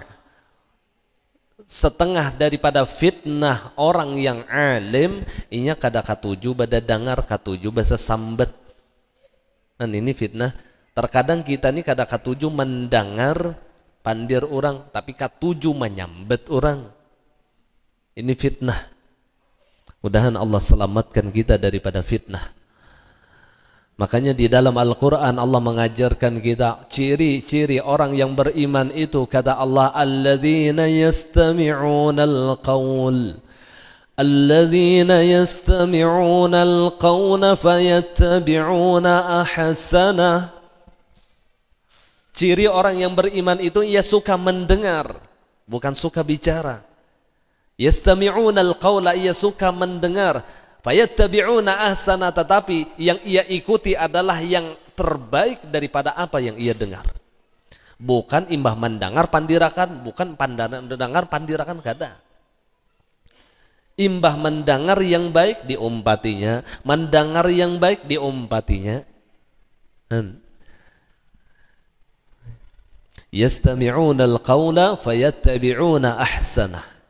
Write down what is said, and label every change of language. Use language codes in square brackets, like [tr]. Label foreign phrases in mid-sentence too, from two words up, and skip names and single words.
[bjn] Setengah daripada fitnah orang yang alim inya kada katuju bada dengar, katuju basa sambat. [id] Dan ini fitnah. [bjn] Terkadang kita ni kada katuju mendengar pandir orang, tapi katuju menyambat orang. [id] Ini fitnah. Mudahan Allah selamatkan kita daripada fitnah. Makanya di dalam Al-Quran Allah mengajarkan kita ciri-ciri orang yang beriman itu, kata Allah, [ar] الذين يستمعون القول الذين يستمعون القول فيتبعون أحسن. [id] Ciri orang yang beriman itu ia suka mendengar, bukan suka bicara. [ar] يستمعون القول, [id] ia suka mendengar. [ar] فيتبعون أحسن, [id] tetapi yang ia ikuti adalah yang terbaik daripada apa yang ia dengar. [bjn] Bukan imbah mendengar pandirakan, bukan mendengar pandirakan kada. Imbah mendengar yang baik diumpatinya, mendengar yang baik diumpatinya. [ar] يستمعون القول فيتبعون أحسن.